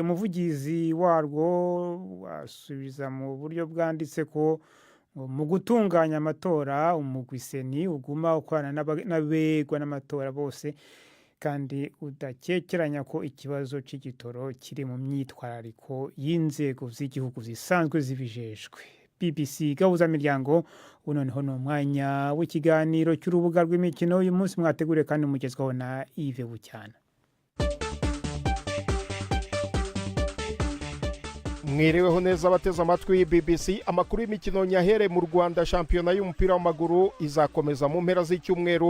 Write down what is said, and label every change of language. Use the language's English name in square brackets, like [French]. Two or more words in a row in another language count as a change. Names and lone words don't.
[Rundi] Umuvugizi warwo asubiza mu buryo bwanditse ko mu gutunganya amatora umugwi seni uguma ukorana n'abegwa n'amatora bose kandi udakekeranya ko ikibazo c'igitoro kiri mu myitwarariko y'inzego z'igihugu zisanzwe zibijejwe. [Kinyarwanda] BBC Gahuzamiryango noneho ni umwanya w'ikiganiro cy'urubuga rw'imikino uyu munsi mwategure kandi mugezwaho na Yves Bucyana. Mwiriweho neza abateze amatwi BBC. Amakuru y'imikino nyahere mu Rwanda. Shampiyona y'umupira w'amaguru izakomeza mu mpera z'icyumweru.